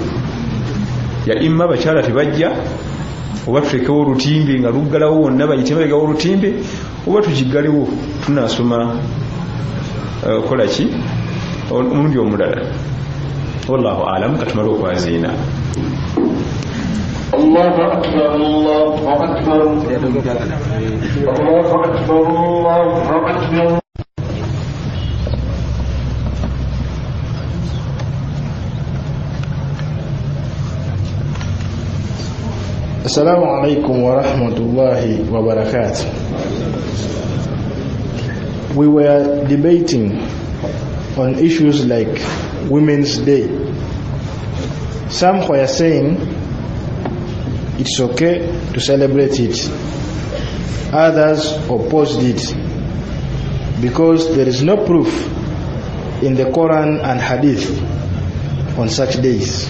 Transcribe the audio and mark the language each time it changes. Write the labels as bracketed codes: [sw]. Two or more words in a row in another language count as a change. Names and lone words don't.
[lg] Ya imma abakyala tebajja, oba tulekewo olutimbe nga luggalawo wonna bayite mabegawo olutimbe, oba tugiggalewo tunasoma kola ki omulundi omulala. [ar] والله أعلم. [lg] Katumale okwaziina. [ar] الله أكبر، الله أكبر، الله أكبر، الله أكبر. السلام عليكم ورحمة الله وبركاته. [en] We were debating on issues like Women's Day. Some were saying it's okay to celebrate it. Others opposed it because there is no proof in the Quran and Hadith on such days.